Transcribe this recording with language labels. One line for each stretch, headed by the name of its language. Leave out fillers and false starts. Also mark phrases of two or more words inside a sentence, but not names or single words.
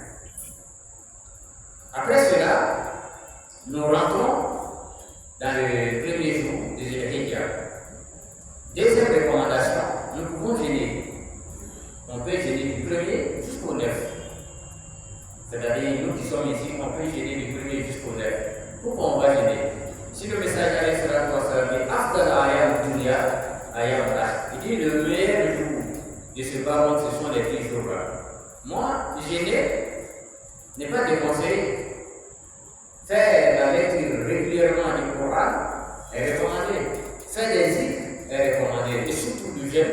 French: Après cela, nous rentrons dans le premier jour des Zilhijja. Deuxième recommandation, nous pouvons jeûner. On peut jeûner du 1er jusqu'au 9. C'est-à-dire, nous qui sommes ici, on peut jeûner du 1er jusqu'au 9. Pourquoi on va jeûner? Si le message
Arabic: عليه الصلاة والسلام
French: dit
Arabic: أفضل أيام الدنيا أيام الآخر,
French: il dit le meilleur jour de ce bas ce sont les 10 jours là. Moi, jeûner n'est pas déconseillé. Faire la lecture régulièrement du Coran est recommandé. Faire des zikrs est recommandé. Et surtout du jeûne.